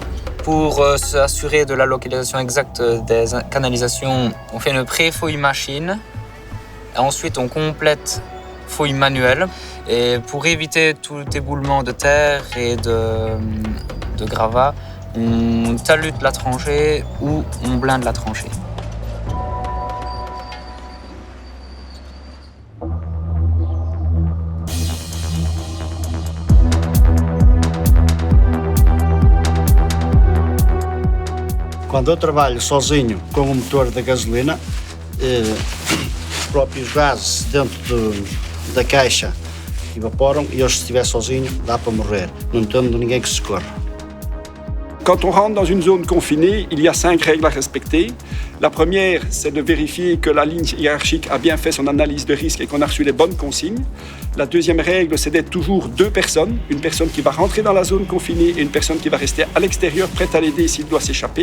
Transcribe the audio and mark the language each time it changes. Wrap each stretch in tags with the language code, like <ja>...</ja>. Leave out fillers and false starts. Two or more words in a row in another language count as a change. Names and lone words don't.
<fr>Pour s'assurer de la localisation exacte des canalisations, on fait une pré-fouille machine. Et ensuite, on complète fouille manuelle. Et pour éviter tout éboulement de terre et de gravats, on talute la tranchée ou on blinde la tranchée.</fr> <pt>Quando eu trabalho sozinho com o motor da gasolina, os próprios gases dentro da caixa evaporam e eu, se estiver sozinho, dá para morrer. Não tendo ninguém que se socorra.</pt> <fr>Quand on rentre dans une zone confinée, il y a 5 règles à respecter. La première, c'est de vérifier que la ligne hiérarchique a bien fait son analyse de risque et qu'on a reçu les bonnes consignes. La deuxième règle, c'est d'être toujours 2 personnes. Une personne qui va rentrer dans la zone confinée et une personne qui va rester à l'extérieur, prête à l'aider s'il doit s'échapper.</fr>